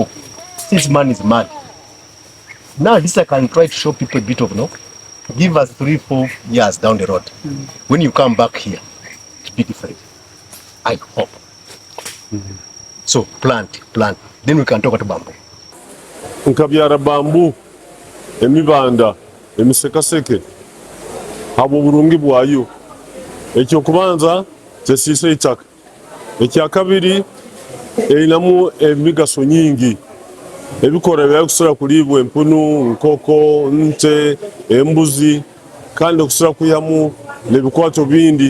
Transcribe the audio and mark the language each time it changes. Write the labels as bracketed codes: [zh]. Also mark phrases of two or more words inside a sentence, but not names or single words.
[en] This man is mad. Now this I can try to show people a bit of, no? Give us 3-4 years down the road. When you come back here, it'll be different. I hope. So plant. Then we can talk about bamboo. [nyo] Nkabyara bamboo, emibanda, emisekaseke, habo burungi bwayo. Ekyokubanza kyesiise itaka. Ekyakabiri erinamu emigaso nyingi. Ebikora byakusula kulibwa empunu, nkoko, nte, embuzi, kandi okusula kuyamu nebikwato bindi.